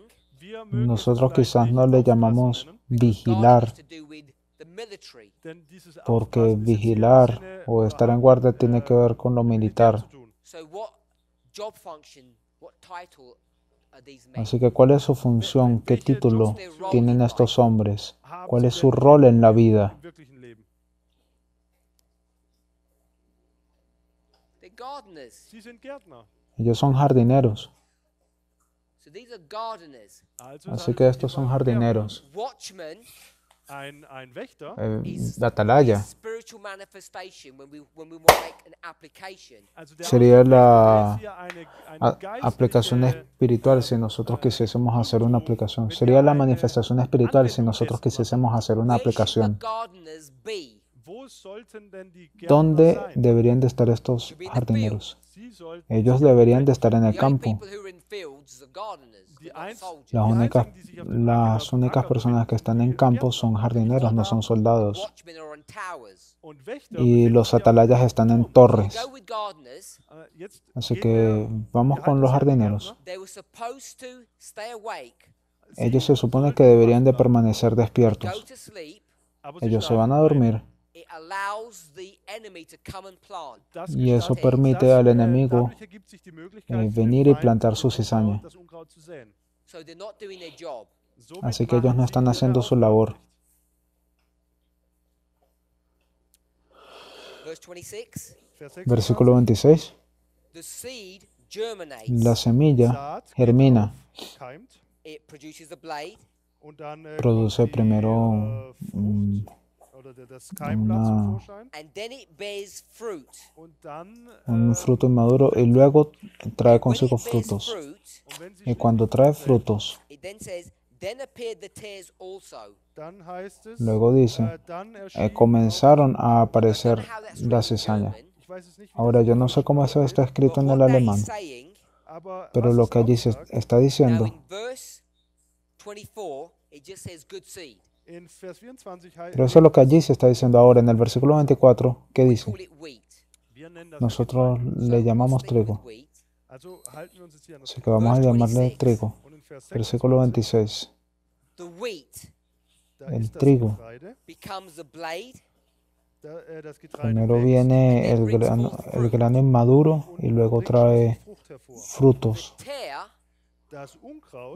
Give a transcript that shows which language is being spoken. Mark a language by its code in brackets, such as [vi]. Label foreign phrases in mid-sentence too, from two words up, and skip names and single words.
[de] Wir mögen es [es] Nosotros [de] vielleicht [es] quizás [de] nicht [es] no le [de] aufpassen [es] llamamos [de] nennen, [en] Guarding [es] vigilar, [en] is to do with the military. [de] denn dieses [es] porque [de] Aufpassen ist jetzt hier im [es] vigilar [de] Sinne [es] o [de] oder [es] estar en [de] hat, [es] guardia tiene que ver con lo [de] mit [es] militar. [de] Militär zu tun. [en] So what job function, what title are these men? [es] Así que, ¿cuál es su función? ¿Qué título tienen estos hombres? ¿Cuál es su rol en la vida? [de] Im wirklichen Leben. [en] They're gardeners. [de] Sie sind Gärtner. [es] Ellos son jardineros. [en] So these are gardeners. [de] Also es [es] Así [de] handelt [es] que [de] sich [es] estos [de] hierbei [es] son [de] um [es] jardineros. [en] Watchmen [de] Ein Wächter [es] La atalaya [en] spiritual manifestation when we want to make an application. [de] also der [es] sería [de] Ausdruck [es] la [de] ist hier eine [es] aplicación [de] geistliche [es] espiritual si nosotros quisiésemos hacer una aplicación. Sería la manifestación espiritual si nosotros quisiésemos hacer una [en] Where should the [es] aplicación. [en] gardeners be? [de] Wo sollten denn die Gärtner [es] ¿Dónde [de] sein? [es] deberían de estar estos jardineros? [de] Sie sollten [es] Ellos deberían de estar en el [en] The only [es] campo. [en] people who are in fields are gardeners, [de] Die [en] they're not [de] einz- [en] soldiers. [es] Las únicas, [de] die sich auf dem [es] las [de] Acker [es] únicas personas que están en campo son jardineros, no son soldados. [en] Watchmen are on towers. [de] Und Wächter [es] Y [de] befinden [es] los [de] sich auf [es] atalayas están en torres. [en] Go with gardeners. [de] Jetzt [es] Así [de] gehen [es] que [de] wir- [es] vamos [de] wir [es] con [de] halten [es] los [de] es an die [es] jardineros. [de] Gärtner. [en] They were supposed to stay awake, [es] Ellos se supone que deberían de permanecer [en] go [es] despiertos. [en] to sleep. [de] Aber sie [es] Ellos se [de] schlafen [es] van a [de] ein. [es] dormir [en] It allows the enemy to come and plant. [de] Das [es] y eso [de] gestattet, [es] permite [de] dass, [es] al enemigo [de] dadurch ergibt sich die Möglichkeit für den [es] venir y [de] Feind, [es] plantar su [de] das Unkraut- [es] cizaña. [de] das Unkraut zu säen. [en] So they're not doing their job. [de] Somit [es] Así que ellos no [de] machen [es] están [de] sie [es] haciendo [de] ihre [es] su [de] Aufgabe [es] labor. [de] nicht. [en] Verse 26. [de] Vers 26. [es] Versículo 26. [en] The seed germinates. [es] La semilla [de] Saat geht [es] germina, [de] auf, keimt [en] It produces a blade. [de] und dann [es] produce [de] kommt die, [es] primero [de] Frucht oder das Keimblatt [es] una- [de] zum Vorschein [en] And then it bears fruit. [de] und dann [es] un fruto inmaduro y luego trae [en] When [es] consigo [en] it bears [es] frutos. [en] fruit, [de] und wenn sie [es] Y cuando trae [de] schließlich [es] frutos, [en] it then says, then appeared the tares also. [de] dann heißt es [es] luego dice, [de] dann erschien [es] comenzaron a [en] I don't know [es] aparecer [en] how that's [es] la [en] written in [es] cizaña. [en] German, [de] ich weiß es nicht, wie [es] Ahora [de] das [es] yo [de] in [es] no sé cómo eso está [en] but [es] escrito en [en] what [es] el [en] that is [es] alemán, [en] saying, [de] aber [es] pero [de] was [es] lo [de] es [es] que allí se [de] aussagt, [es] está [en] now [es] diciendo [en] in verse 24, it just says good seed. [de] in Vers 24 heißt [es] Pero eso es lo que allí se está diciendo ahora en el versículo 24, ¿qué [en] We [es] dice? [en] call it wheat. [de] wir nennen das [es] Nosotros [de] Getreide. [es] le [en] So [es] llamamos [en] we'll stick with [es] trigo, [en] wheat. [de] Also halten wir uns jetzt hier an das [es] así que vamos a [en] Verse llamarle 26. [es] trigo. [de] Und in Vers [es] Versículo 26, 26, [en] The wheat [de] da [es] el [de] ist das [es] trigo. [de] Getreide, [en] becomes a blade, [de] das Getreide [es] Primero [de] wächst [es] viene el grano inmaduro [de] und [es] y luego [de] bringt [es] trae [de] Frucht hervor. [es] frutos, [en] the tear. [de] Das Unkraut,